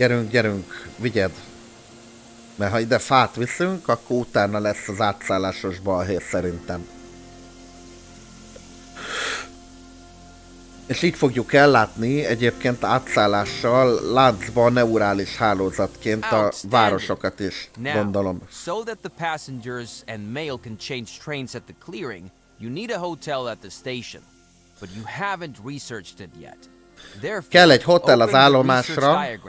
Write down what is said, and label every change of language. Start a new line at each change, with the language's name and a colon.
Hungarian: Gyerünk, vigyed! Mert ha ide fát viszünk, akkor utána lesz az átszállásos balhé szerintem. És így fogjuk ellátni egyébként átszállással láncba neurális hálózatként a városokat is, gondolom.
English: So that the passengers and mail can change trains at the clearing, you need a hotel at the station. But you haven't researched it yet.
Hungarian: Kell egy hotel az állomásra.